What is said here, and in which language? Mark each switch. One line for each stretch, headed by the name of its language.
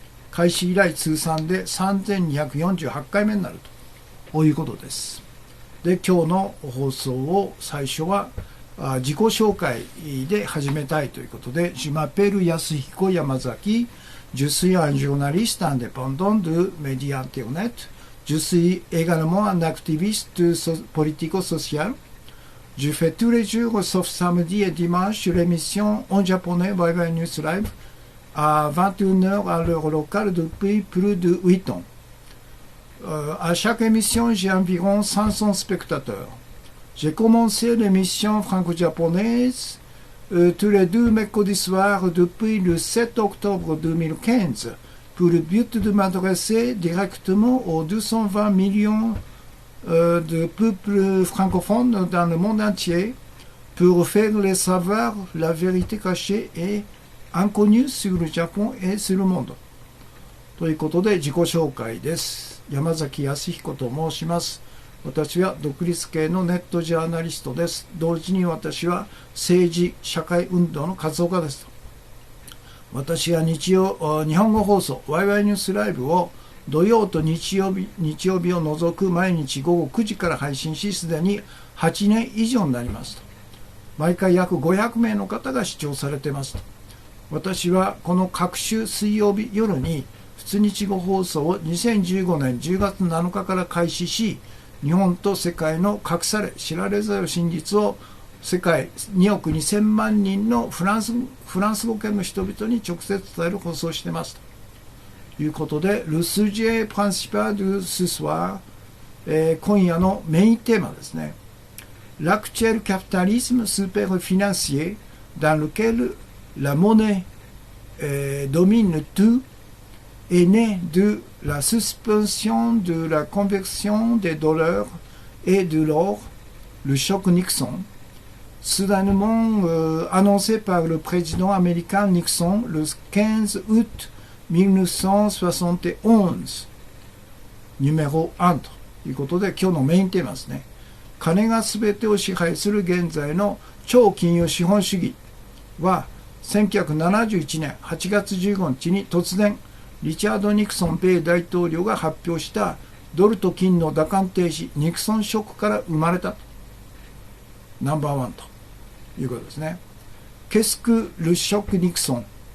Japanese: 開始以来通算で3248回目になるということです。で、今日の放送を最初は自己紹介で始めたいということで、
French: Je m'appelle Yasuhiko Yamazaki。Je suis un journaliste indépendant de médias Internet. Je suis également un activiste politico-social. Je fais tous les jours, sauf samedi et dimanche, l'émission en japonais Waiwai News Live à 21h à l'heure locale depuis plus de 8 ans. À chaque émission, j'ai environ 500 spectateurs. J'ai commencé l'émission franco-japonaise tous les 2 mercredis soirs depuis le 7 octobre 2015 pour le but de m'adresser directement aux 220 millions de peuples francophones dans le monde entier pour faire les savoir la vérité cachée et inconnue sur le Japon et sur le monde.
Japanese: ということで自己紹介です。山崎康彦と申します。私は独立系のネットジャーナリストです。同時に私は政治・社会運動の活動家です。私は日本語放送ワイワイニュースライブを土曜と日曜日を除く毎日午後9時から配信し、すでに8年以上になりますと。毎回約500名の方が視聴されていますと。私はこの各週水曜日夜に普通日語放送を2015年10月7日から開始し、日本と世界の隠され知られざる真実を世界2億2000万人のフランス語圏の人々に直接伝える放送をしていますということで、
French: Le sujet principal de ce soir、
Japanese: 今夜のメインテーマですね。
French: L'actuel capitalisme superfinancier dans lequel la monnaie domine tout est né de la suspension de la conversion des dollars et de l'or, le choc Nixon, soudainement annoncé par le président américain Nixon le 15 août 1971、numéro1
Japanese: ということで、今日のメインテーマですね。金が全てを支配する現在の超金融資本主義は、1971年8月15日に突然、リチャード・ニクソン米大統領が発表したドルと金の打艦停止、ニクソンショックから生まれたと。ナンバーワンということですね。
French: Qu'est-ce que le choc Nixon?